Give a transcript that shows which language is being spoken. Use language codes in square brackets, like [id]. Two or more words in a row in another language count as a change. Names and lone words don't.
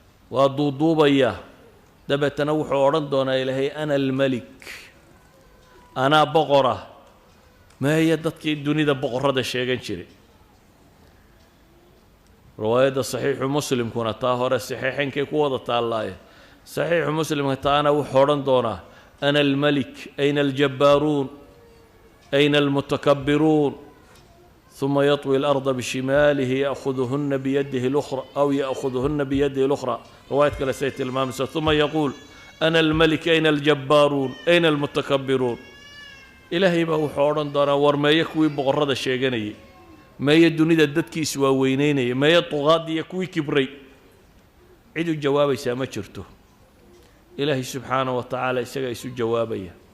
[so] waa duuduubaya. Dabeetana wuxuu odhan doonaa Ilaahay, [ar] "أنا الملك، [so] anaa boqora." Meeye dadkii dunida boqorrada sheegan jiray? Riwaayadda Saxiixu Muslimkuna taa hore Saxiixaynkay ku wada taallaaye. Saxiixu Muslimka taana wuxuu odhan doonaa, [ar] "أنا الملك، أين الجبارون؟ أين المتكبرون؟" ثم يطوي الأرض بشماله يأخذهن بيده الأخرى أو يأخذهن بيده الأخرى. [so] Riwaayad kale say tilmaamayso, [ar] "ثم يقول أنا الملك، أين الجبارون؟ أين المتكبرون؟" [so] Ilaahay baa wuxuu odhan doonaa, "War meeye kuwii boqorrada sheeganayay? Meeye dunida dadkii iswaaweynaynaye? Meeye tuqaadii iyo kuwii kibray?" Cid u jawaabaysaa ma jirto. Ilaahay [ar] سبحانه وتعالى [so] isagaa isu jawaabaya.